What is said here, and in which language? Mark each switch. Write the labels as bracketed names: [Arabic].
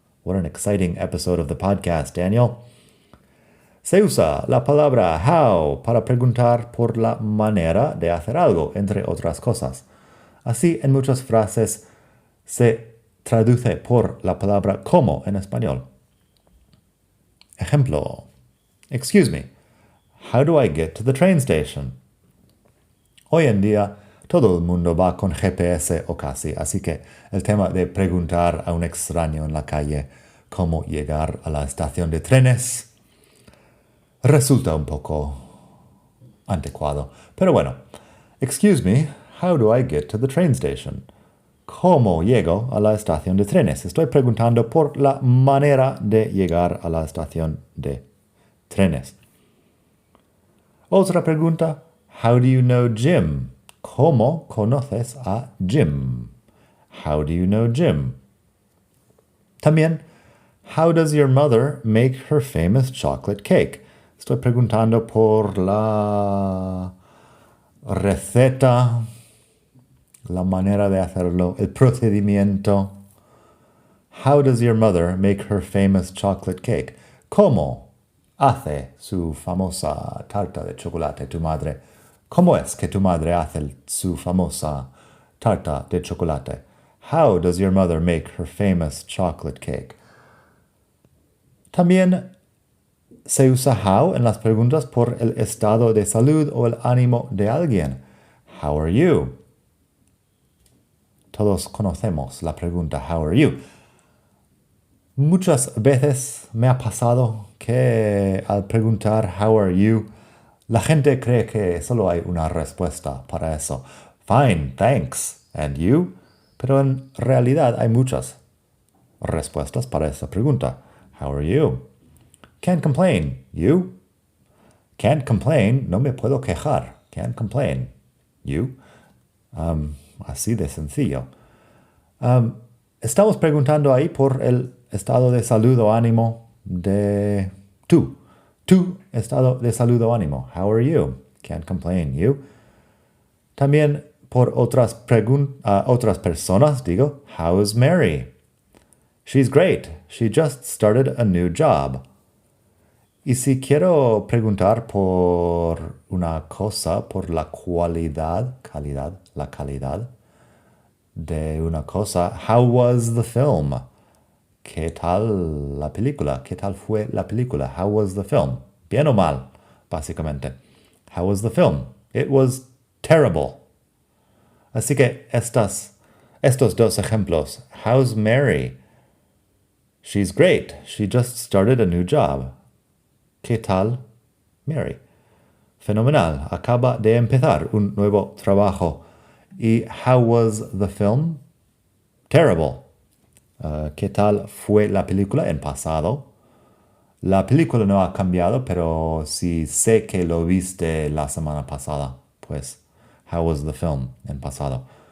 [English] What an exciting episode of the podcast, Daniel. [Spanish] Se usa la palabra how para preguntar por la manera de hacer algo, entre otras cosas. Así, en muchas frases se traduce por la palabra cómo en español. Ejemplo. [English] Excuse me, how do I get to the train station? [Spanish] Hoy en día, todo el mundo va con GPS o casi, así que el tema de preguntar a un extraño en la calle cómo llegar a la estación de trenes resulta un poco anticuado. Pero bueno, [English] excuse me, how do I get to the train station? [Spanish] ¿Cómo llego a la estación de trenes? Estoy preguntando por la manera de llegar a la estación de trenes. Otra pregunta, [English] how do you know Jim? [Spanish] ¿Cómo conoces a Jim? [English] How do you know Jim? [Spanish] También, [English] how does your mother make her famous chocolate cake? [Spanish] Estoy preguntando por la receta, la manera de hacerlo, el procedimiento. [English] How does your mother make her famous chocolate cake? [Spanish] ¿Cómo hace su famosa tarta de chocolate tu madre? ¿Cómo es que tu madre hace su famosa tarta de chocolate? [English] How does your mother make her famous chocolate cake? [Spanish] También se usa how en las preguntas por el estado de salud o el ánimo de alguien. [English] How are you? [Spanish] Todos conocemos la pregunta [English] how are you. [Spanish] Muchas veces me ha pasado que al preguntar how are you, la gente cree que solo hay una respuesta para eso. [English] Fine, thanks. And you? [Spanish] Pero en realidad hay muchas respuestas para esa pregunta. [English] How are you? Can't complain. You? Can't complain. [Spanish] No me puedo quejar. [English] Can't complain. You? [Spanish] Así de sencillo. Estamos preguntando ahí por el estado de salud o ánimo de tú. Tu estado de salud o ánimo. [English] How are you? Can't complain. You? [Spanish] También por otras personas digo, [English] how is Mary? She's great. She just started a new job. [Spanish] Y si quiero preguntar por una cosa, por la calidad de una cosa, [English] how was the film? [Spanish] ¿Qué tal la película? ¿Qué tal fue la película? [English] How was the film? [Spanish] Bien o mal, básicamente. [English] How was the film? It was terrible. [Spanish] Así que estos dos ejemplos. [English] How's Mary? She's great. She just started a new job. [Spanish] ¿Qué tal, Mary? Fenomenal. Acaba de empezar un nuevo trabajo. ¿Y [English] how was the film? Terrible. [Spanish] ¿Qué tal fue la película en pasado? La película no ha cambiado, pero si sé que lo viste la semana pasada, pues, [English] how was the film [Spanish] en pasado?